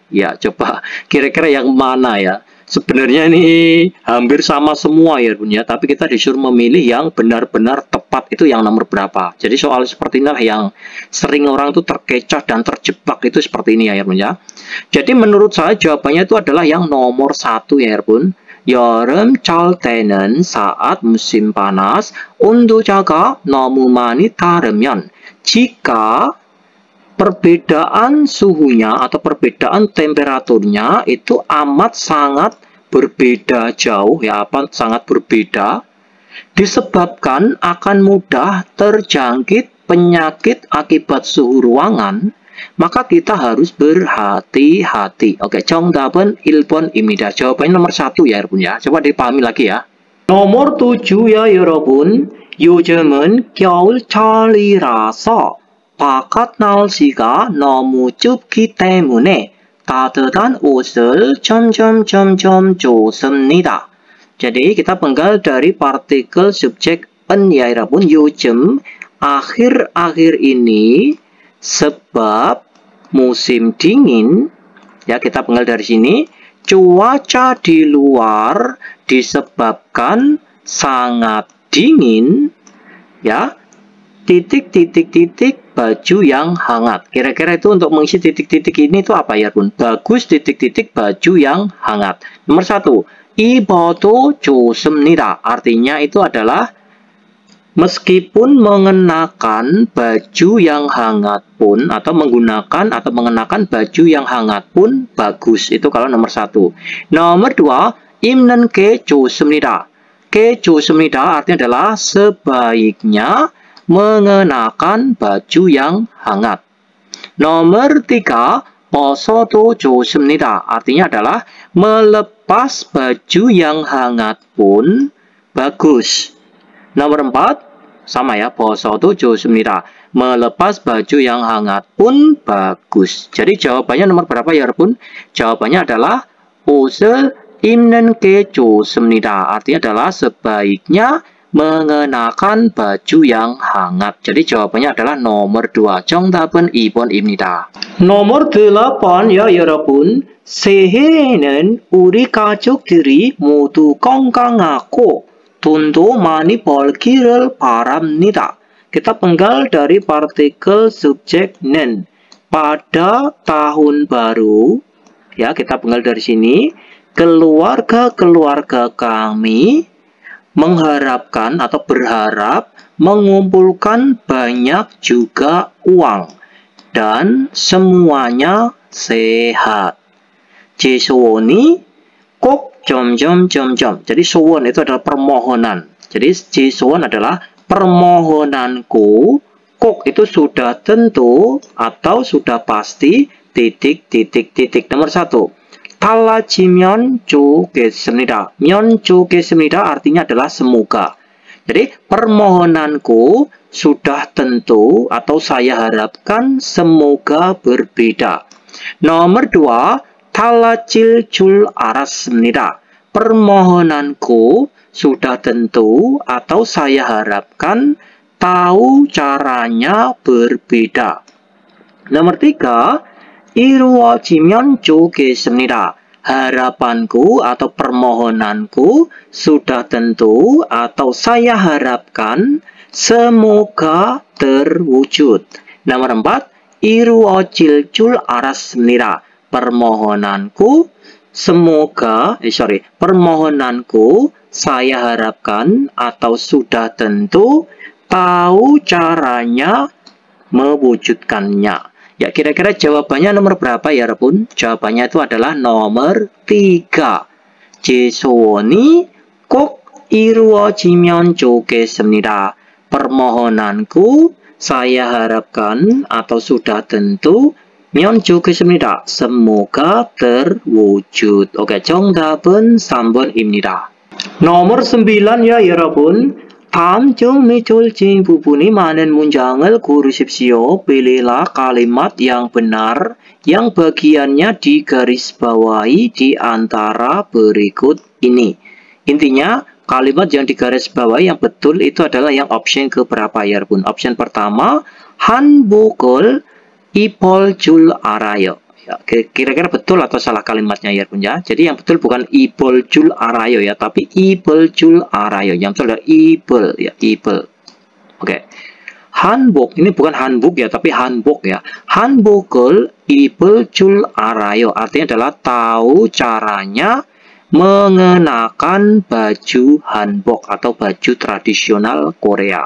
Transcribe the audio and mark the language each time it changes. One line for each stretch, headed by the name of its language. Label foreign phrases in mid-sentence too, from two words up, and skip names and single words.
Indonesian: Ya, coba kira-kira yang mana ya? Sebenarnya ini hampir sama semua ya Bun ya, tapi kita disuruh memilih yang benar-benar tepat, itu yang nomor berapa. Jadi soal seperti inilah yang sering orang tuh terkecoh dan terjebak, itu seperti ini ya Bun ya. Jadi menurut saya jawabannya itu adalah yang nomor 1 ya Bun.
Korean: 여름철 때는
Indonesian: saat musim panas,
Korean: 온도차가 너무 많이 다르면,
Indonesian: jika perbedaan suhunya atau perbedaan temperaturnya itu amat sangat berbeda jauh, ya amat sangat berbeda, disebabkan akan mudah terjangkit penyakit akibat suhu ruangan, maka kita harus berhati-hati. Oke,
Korean: 정답은 1번입니다.
Indonesian: jawabannya nomor 1 ya 여러분 ya. coba dipahami lagi ya. nomor 7 ya 여러분.
Korean: 요즘은 겨울철이라서 바깥 날씨가 너무 춥기 때문에 따뜻한 옷을 점점점점 좋습니다.
Indonesian: Jadi kita penggal dari partikel subjek en ya 여러분.
Korean: 요즘,
Indonesian: akhir-akhir ini, sebab musim dingin, ya kita penggal dari sini. Cuaca di luar disebabkan sangat dingin, ya. Titik-titik-titik baju yang hangat. Kira-kira itu untuk mengisi titik-titik ini itu apa ya Bun? Bagus titik-titik baju yang hangat. Nomor 1,
Korean: 입어도 좋습니다.
Indonesian: Artinya itu adalah meskipun mengenakan baju yang hangat pun, atau menggunakan atau mengenakan baju yang hangat pun bagus. Itu kalau nomor 1. Nomor 2,
Korean: 입는 게 좋습니다. 게 좋습니다
Indonesian: artinya adalah sebaiknya mengenakan baju yang hangat. Nomor 3,
Korean: 벗어도 좋습니다.
Indonesian: Artinya adalah melepas baju yang hangat pun bagus. Nomor 4, sama ya,
Korean: 벗어도 좋습니다.
Indonesian: Melepas baju yang hangat pun bagus. Jadi jawabannya nomor berapa ya 여러분? Jawabannya adalah
Korean: 옷을 입는 게 좋습니다.
Indonesian: Artinya adalah sebaiknya mengenakan baju yang hangat. Jadi jawabannya adalah nomor 2.
Korean: 정답은 2번입니다.
Indonesian: nomor 8 ya 여러분.
Korean: 새해에는 우리 가족들이 모두 건강하고 돈도 많이 벌기를 바랍니다.
Indonesian: Kita penggal dari partikel subjek nen. Pada tahun baru, ya kita penggal dari sini, keluarga-keluarga kami mengharapkan atau berharap mengumpulkan banyak juga uang dan semuanya sehat.
Korean: 제 소원이 꼭 점점점점.
Indonesian: Jadi sowan itu adalah permohonan. Jadi
Korean: 제 소원
Indonesian: adalah permohonanku. Kok itu sudah tentu atau sudah pasti titik-titik-titik. Nomor 1.
Korean: 달라지면 좋겠습니다. 면 좋겠습니다
Indonesian: artinya adalah semoga. Jadi permohonanku sudah tentu atau saya harapkan semoga berbeda. Nomor 2,
Korean: 달라질 줄 알았습니다.
Indonesian: permohonanku sudah tentu atau saya harapkan tahu caranya berbeda. Nomor 3,
Korean: 이루어지면 좋겠습니다.
Indonesian: harapanku atau permohonanku sudah tentu atau saya harapkan semoga terwujud. Nomor 4,
Korean: 이루어질 줄 알았습니다.
Indonesian: Permohonanku permohonanku saya harapkan atau sudah tentu tahu caranya mewujudkannya. Ya, kira-kira jawabannya nomor berapa ya, Repun? Jawabannya itu adalah nomor 3.
Korean: 제 소원이 꼭 이루어지면 좋겠습니다.
Indonesian: Permohonanku saya harapkan atau sudah tentu
Korean: 면 좋겠습니다.
Indonesian: Semoga terwujud. Oke,
Korean: 정답은 3번입니다.
Indonesian: nomor 9 ya, 여러분.
Korean: 다음 중 밑줄진 부분이 많은 문장을 고르십시오.
Indonesian: Pilihlah kalimat yang benar yang bagiannya digarisbawahi di antara berikut ini. Intinya, kalimat yang digarisbawahi yang betul itu adalah yang option keberapa ya, Bun? Option pertama,
Korean: 한복을 입을 줄 알아요.
Indonesian: Ya, kira-kira betul atau salah kalimatnya ya, Bun ya. Jadi yang betul bukan
Korean: 입을 줄 알아요
Indonesian: ya, tapi
Korean: 입을 줄 알아요.
Indonesian: Yang betul adalah 입을 ya, 입을. Oke. 한복 ini bukan hanbok ya, tapi hanbok ya.
Korean: 한복을 입을 줄 알아요.
Indonesian: Artinya adalah tahu caranya mengenakan baju hanbok atau baju tradisional Korea.